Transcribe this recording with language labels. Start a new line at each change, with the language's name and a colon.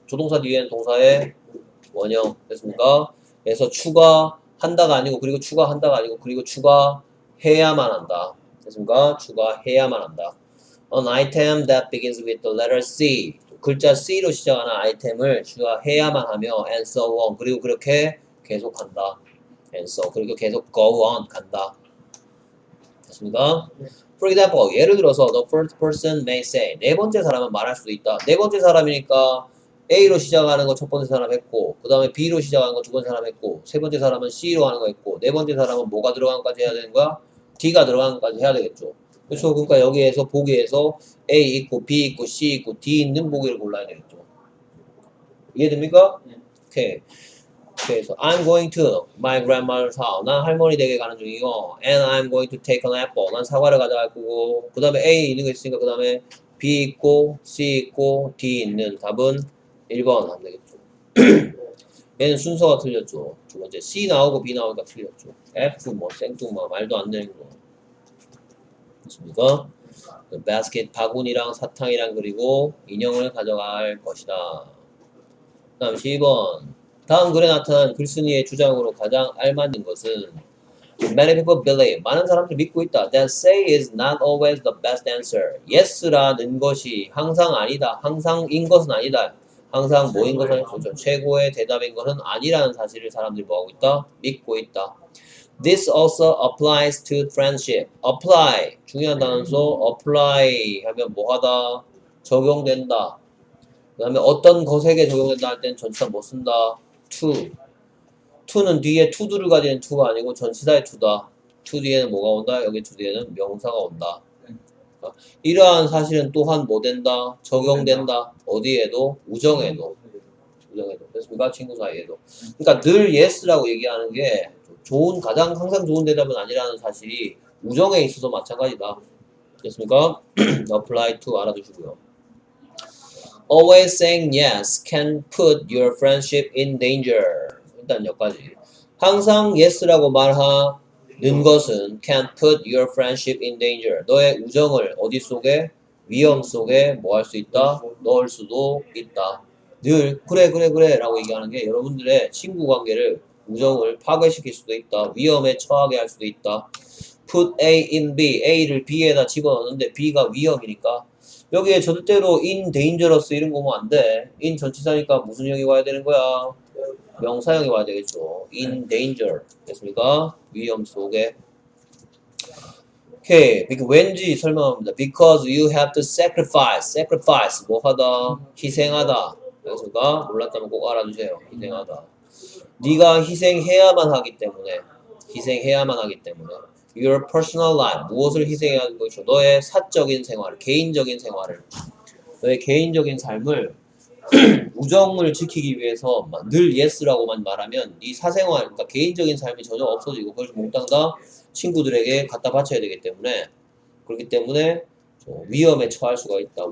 Korean: 조동사 뒤에는 동사의 원형. 됐습니까? 그래서 추가한다가 아니고 그리고 추가한다가 아니고 그리고 추가해야만 한다. 됐습니까? 추가해야만 한다.
English: An item that begins with the letter C.
Korean: 글자 C로 시작하는 아이템을 추가해야만 하며
English: and so on.
Korean: 그리고 그렇게 계속한다.
English: and so.
Korean: 그리고 계속 go on 간다. 됐습니까?
English: For example,
Korean: 예를 들어서
English: the first person may say.
Korean: 네 번째 사람은 말할 수도 있다. 네 번째 사람이니까 A로 시작하는 거 첫 번째 사람 했고 그 다음에 B로 시작하는 거 두 번째 사람 했고 세 번째 사람은 C로 하는 거 했고 네 번째 사람은 뭐가 들어간 것까지 해야 되는 거야? D가 들어간 것까지 해야 되겠죠. 그렇죠. 그러니까 여기에서 보기에서 A 있고 B 있고 C 있고 D 있는 보기를 골라야 되겠죠. 이해됩니까? 오케이.
English: 그래서 I'm going to my grandmother's house.
Korean: 난 할머니 댁에 가는 중이고
English: and I'm going to take an apple.
Korean: 난 사과를 가져갈 거고 그 다음에 A 있는 거 있으니까 그 다음에 B 있고 C 있고 D 있는 답은 1번 하면 되겠죠. 얘는 순서가 틀렸죠. 두 번째 C 나오고 B 나오니까 틀렸죠. F 뭐 생뚱마 말도 안 되는 거. 됐습니까? 바스켓 바구니랑 사탕이랑 그리고 인형을 가져갈 것이다. 다음 12번. 다음 글에 나타난 글쓴이의 주장으로 가장 알맞는 것은
English: Many people believe.
Korean: 많은 사람들이 믿고 있다.
English: That say is not always the best answer.
Korean: Yes라는 것이 항상 아니다. 항상인 것은 아니다. 항상 뭐인 것은 아니죠. 최고의 대답인 것은 아니라는 사실을 사람들이 뭐하고 있다? 믿고 있다.
English: This also applies to friendship. Apply.
Korean: 중요한 단어로 apply 하면 뭐하다? 적용된다. 그 다음에 어떤 것에게 적용된다 할 때는 전치사 뭐 쓴다?
English: to.
Korean: to는 뒤에 to도를 가지는 to가 아니고 전치사의 to다. to 뒤에는 뭐가 온다? 여기 to 뒤에는 명사가 온다. 이러한 사실은 또한 뭐 된다? 적용된다. 어디에도? 우정에도. 우정에도. 됐습니까? 친구 사이에도. 그러니까 늘 yes라고 얘기하는 게 좋은, 가장 항상 좋은 대답은 아니라는 사실이 우정에 있어서 마찬가지다. 됐습니까?
English: apply to
Korean: 알아두시고요.
English: Always saying yes can put your friendship in danger.
Korean: 일단 여기까지. 항상 yes라고 말하는 것은
English: can put your friendship in danger.
Korean: 너의 우정을 어디 속에? 위험 속에 뭐 할 수 있다? 넣을 수도 있다. 늘 그래 라고 얘기하는 게 여러분들의 친구 관계를 우정을 파괴시킬 수도 있다. 위험에 처하게 할 수도 있다.
English: Put A in B.
Korean: A를 B에다 집어넣는데 B가 위험이니까 여기에 절대로 in dangerous 이런 거 오면 안 돼. in 전치사니까 무슨 형이 와야 되는 거야? 명사형이 와야 되겠죠. in danger. 됐습니까? 위험 속에. 오케이. 왠지 설명합니다.
English: Because you have to sacrifice.
Korean: sacrifice. 뭐 하다? 희생하다. 됐습니까? 몰랐다면 꼭 알아주세요. 희생하다. 네가 희생해야만 하기 때문에. 희생해야만 하기 때문에.
English: Your personal life.
Korean: 무엇을 희생해야 하는 것이죠? 너의 사적인 생활, 개인적인 생활을. 너의 개인적인 삶을 우정을 지키기 위해서 늘 yes라고만 말하면 네 사생활, 그러니까 개인적인 삶이 전혀 없어지고 그걸 몽땅 다 친구들에게 갖다 바쳐야 되기 때문에 그렇기 때문에 위험에 처할 수가 있다.